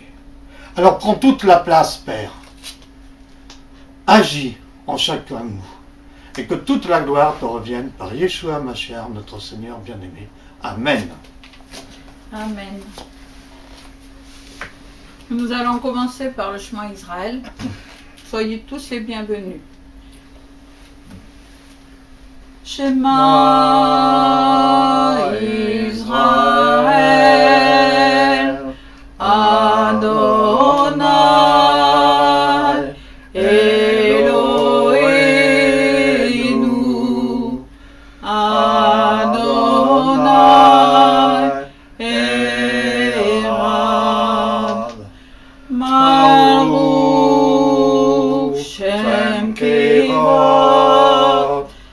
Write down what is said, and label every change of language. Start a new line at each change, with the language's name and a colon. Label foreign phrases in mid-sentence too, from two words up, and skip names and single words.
French: Alors prends toute la place, Père. Agis en chacun de nous, et que toute la gloire te revienne par
Hebrew: ישוע משיח,
French: notre Seigneur bien-aimé. Amen. Amen. Nous allons commencer par le chemin Israël. Soyez tous les bienvenus.
Hebrew: שמע ישראל ה, אלוהינו ה׳ אחד ברוך שם כבוד,